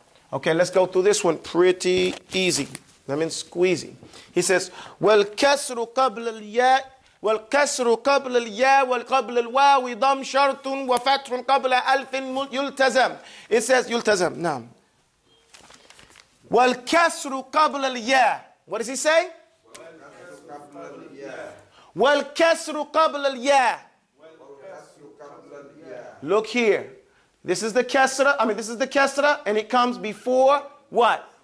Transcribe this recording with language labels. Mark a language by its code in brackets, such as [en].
[en] Okay, let's go through this one pretty easy. I mean squeezy. He says, [ar] والكسر قبل الياء والكسر قبل الياء وقبل الواو ضم شرط وفتح قبل ألف يلتزم. [en] It says يلتزم. [ar] نعم. والكسر قبل الياء. [en] What does he say? [ar] والكسر قبل الياء. [en] Look here. This is the kasra, and it comes before what?